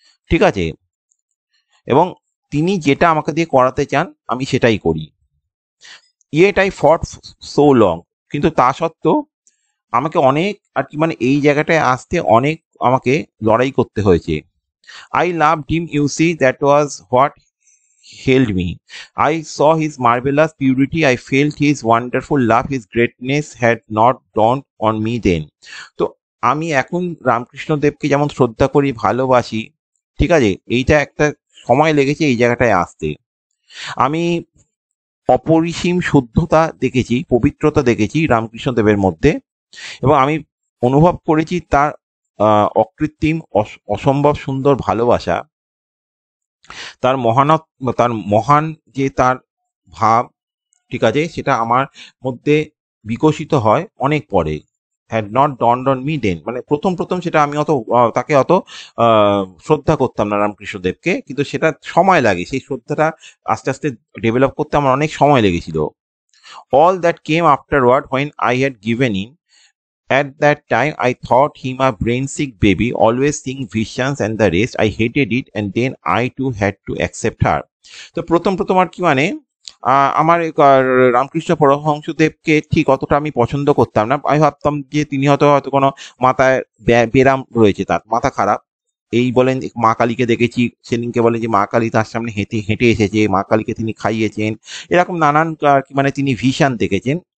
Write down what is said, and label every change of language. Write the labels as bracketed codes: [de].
[bn] ঠিক আছে, এবং তিনি যেটা আমাকে দিয়ে করাতে চান আমি সেটাই করি। [en] yet I fought so long, [bn] কিন্তু তা সত্ত্বেও আমাকে অনেক আর কি মানে এই জায়গাটায় আসতে অনেক আমাকে লড়াই করতে হয়েছে। [en] I love him, you see, that was what held me. I saw his marvelous purity. I felt his wonderful love. His greatness had not dawned on me then. [bn] তো আমি এখন রামকৃষ্ণ দেবকে যেমন শ্রদ্ধা করি, ভালোবাসি, ঠিক আছে, এইটা একটা সময় লেগেছে এই জায়গাটায় আসতে। আমি অপরিসীম শুদ্ধতা দেখেছি, পবিত্রতা দেখেছি রামকৃষ্ণ দেবের মধ্যে, এবং আমি অনুভব করেছি তার অকৃত্রিম অসম্ভব সুন্দর ভালোবাসা, তার মহান যে তার ভাব, ঠিক আছে, সেটা আমার মধ্যে বিকশিত হয় অনেক পরে। [en] had not dawned on me then, [bn] মানে প্রথম সেটা আমি তাকে অত শ্রদ্ধা করতাম না রামকৃষ্ণদেবকে, কিন্তু সেটা সময় লাগে, সেই শ্রদ্ধাটা আস্তে আস্তে ডেভেলপ করতে আমার অনেক সময় লেগেছিল। [en] All that came afterward when I had given in. At that time, I thought him a brain-sick baby, always seeing visions and the rest. I hated it, and then I too had to accept her. [bn] তো প্রথম আর কি মানে আমার রামকৃষ্ণ পরমহংসদেবকে ঠিক অতটা আমি পছন্দ করতাম না। আমি ভাবতাম যে তিনি হয়তো কোনো মাথায় ব্যারাম রয়েছে, তার মাথা খারাপ। এই বলেন মা কালীকে দেখেছি, সেদিনকে বলেন যে মা কালী তার সামনে হেঁটে এসেছে, মা কালীকে তিনি খাইয়েছেন, এরকম নানান কি মানে তিনি ভিশন দেখেছেন।